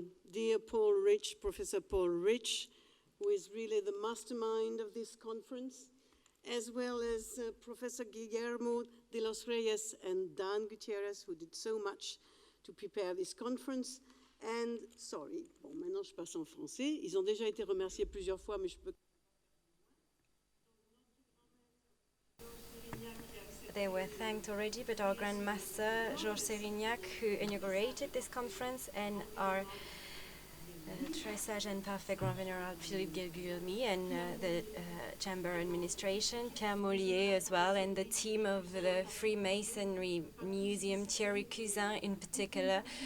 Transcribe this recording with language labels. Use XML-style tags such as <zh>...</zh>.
<en>Dear Paul Rich, Professor Paul Rich, who is really the mastermind of this conference, as well as Professor Guillermo de los Reyes and Dan Gutierrez, who did so much to prepare this conference. And, sorry,</en> <fr>bon, maintenant je passe en français. Ils ont déjà été remerciés plusieurs fois, mais je peux...</fr> <en>They were thanked already, but our Grand Master, Georges Sérignac, who inaugurated this conference, and our Très Sage and Perfect Grand Venerable Philippe Guilguilmy, and the Chamber administration, Pierre Mollier as well, and the team of the Freemasonry Museum, Thierry Cousin in particular.</en>